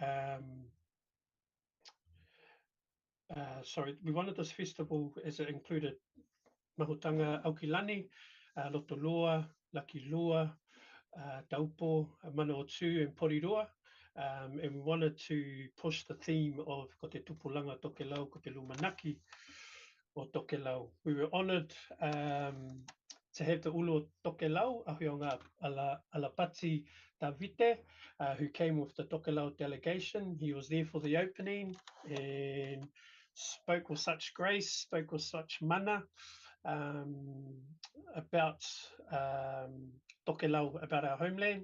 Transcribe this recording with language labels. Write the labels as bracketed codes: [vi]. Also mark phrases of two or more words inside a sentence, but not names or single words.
[en] We wanted this festival as it included mahotanga Aukilani, Lotoloa, Lucky Lua, Taupo, Manawatu, and Porirua. And we wanted to push the theme of [tkl] ko te tupulanga Tokelau, ko te lumanaki o Tokelau. [en] We were honoured to have the ulu Tokelau, Ahionga Alapati Davite, who came with the Tokelau delegation. He was there for the opening and spoke with such grace, spoke with such mana about Tokelau, about our homeland.